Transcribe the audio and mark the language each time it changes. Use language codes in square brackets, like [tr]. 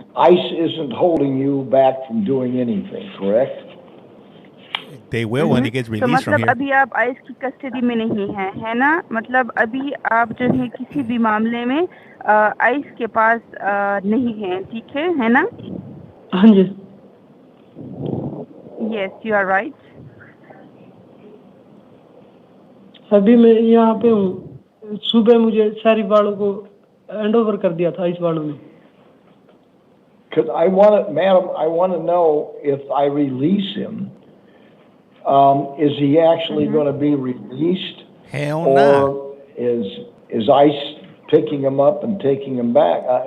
[en] ICE isn't holding you back from doing anything, correct? They will when he gets released from here. [hi] अभी आप ice की custody में नहीं हैं, है ना? मतलब अभी आप जो है किसी भी मामले में आइस के पास नहीं हैं, ठीक है ना? हाँ जी। [en] Yes, you are right. [hi] अभी मैं यहाँ पे हूँ। सुबह मुझे सारी वालों को हैंड ओवर कर दिया था इस वालों में। [en] Because madam, I want to know if I release him, is he actually going to be released? Hell no. Or is ICE picking him up and taking him back?